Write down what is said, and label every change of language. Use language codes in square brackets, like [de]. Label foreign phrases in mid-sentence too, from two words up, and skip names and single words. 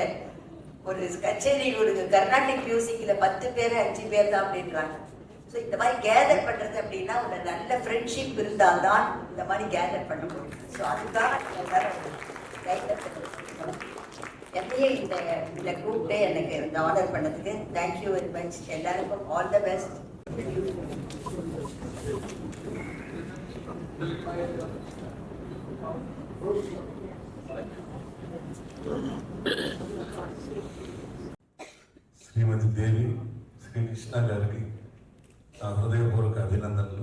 [ta] ஒரு கச்சேரி, ஒரு [en] Carnatic music [ta] 10 பேர் 5 பேர் தான் அப்படின்றாங்க. ஸோ இந்த மாதிரி கேதர் பண்றது அப்படின்னா ஒரு நல்ல ஃப்ரெண்ட்ஷிப் இருந்தால்தான் இந்த மாதிரி கேதர் பண்ண முடியும். ஸோ அதுக்காக எல்லாரும் என்னையே இந்த கூப்பிட்டு எனக்கு இந்த ஆர்டர் பண்ணதுக்கு [en] thank you very much. [ta] எல்லாருக்கும் [en] all the best. [te] శ్రీమతి దేవి శ్రీ కృష్ణ గారికి నా హృదయపూర్వక అభినందనలు.